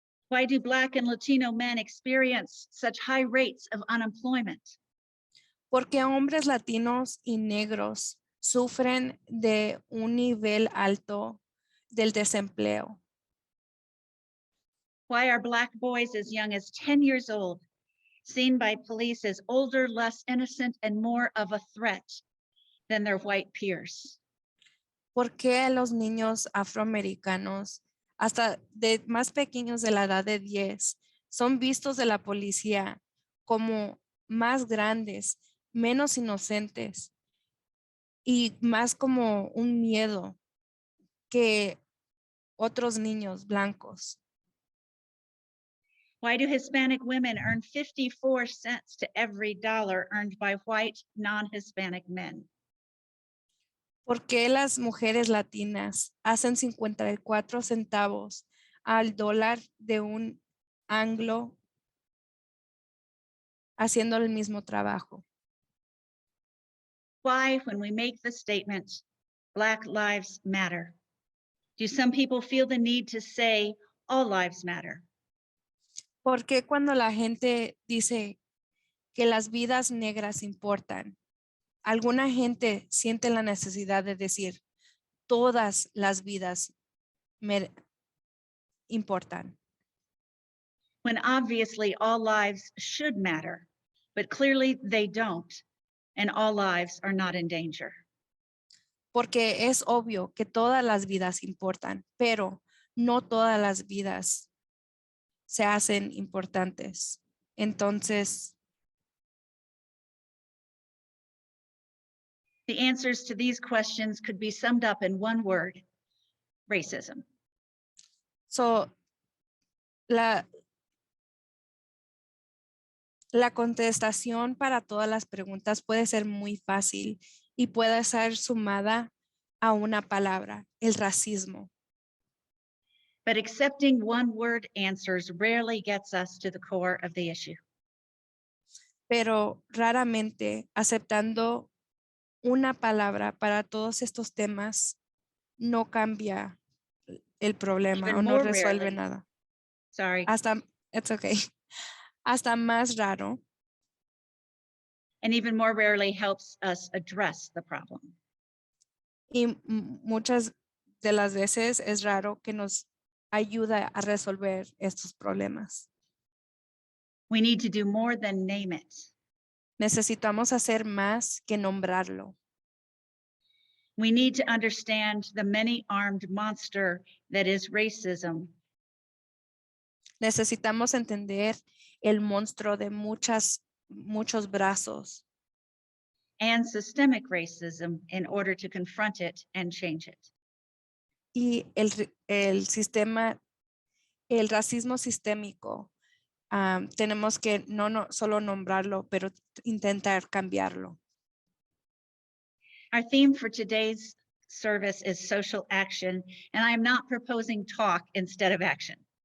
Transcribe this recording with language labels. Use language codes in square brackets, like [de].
[en] Why do Black and Latino men experience such high rates of unemployment? [es] Porque hombres latinos y negros sufren de un nivel alto del desempleo. [en] Why are Black boys as young as 10 years old seen by police as older, less innocent, and more of a threat than their white peers? [es] ¿Por qué los niños afroamericanos, hasta de más pequeños de la edad de 10, son vistos de la policía como más grandes, menos inocentes y más como un miedo que otros niños blancos? [en] Why do Hispanic women earn 54 cents to every dollar earned by white non-Hispanic men? [es] ¿Por qué las mujeres latinas hacen 54 centavos al dólar de un anglo haciendo el mismo trabajo? [en] Why, when we make the statement, Black lives matter, do some people feel the need to say all lives matter? [es] ¿Por qué cuando la gente dice que las vidas negras importan, alguna gente siente la necesidad de decir todas las vidas importan? [en] When obviously all lives should matter, but clearly they don't, and all lives are not in danger. [es] Porque es obvio que todas las vidas importan, pero no todas las vidas se hacen importantes. Entonces, [en] The answers to these questions could be summed up in one word: racism. [es] la contestación para todas las preguntas puede ser muy fácil y puede ser sumada a una palabra: el racismo. [en] But accepting one word answers rarely gets us to the core of the issue. [es] Pero raramente aceptando una palabra para todos estos temas no cambia el problema [en] Even [es] o no [en] more [es] resuelve [en] rarely, [es] nada. [en] sorry, It's okay. [es] Hasta más raro [en] and even more rarely helps us address the problem. [es] y muchas de las veces es raro que nos ayuda a resolver estos problemas. [en] We need to do more than name it. [es] Necesitamos hacer más que nombrarlo. [en] We need to understand the many-armed monster that is racism. [es] Necesitamos entender el monstruo de muchos brazos [en] And systemic racism in order to confront it and change it. [es] y el racismo sistémico. Tenemos que no solo nombrarlo, pero intentar cambiarlo. [en] Our theme for today's service is social action, and I am not proposing talk instead of action.